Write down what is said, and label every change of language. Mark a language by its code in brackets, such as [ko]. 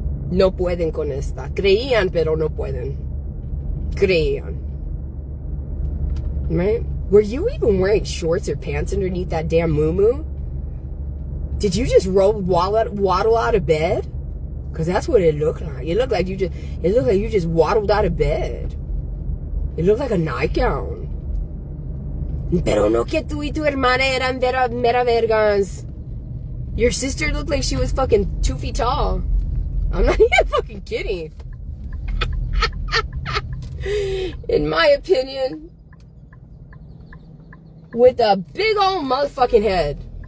[es] No pueden con esta. Creían, pero no pueden. Creían. [en] Right? Were you even wearing shorts or pants underneath that damn muumuu? Did you just waddle out of bed? Because that's what it looked like. It looked like you just waddled out of bed. It looked like a nightgown. [es] Pero no que tú y tu hermana eran mera vergas. [en] Your sister looked like she was fucking 2 feet tall. I'm not even fucking kidding. In my opinion, with a big old motherfucking head.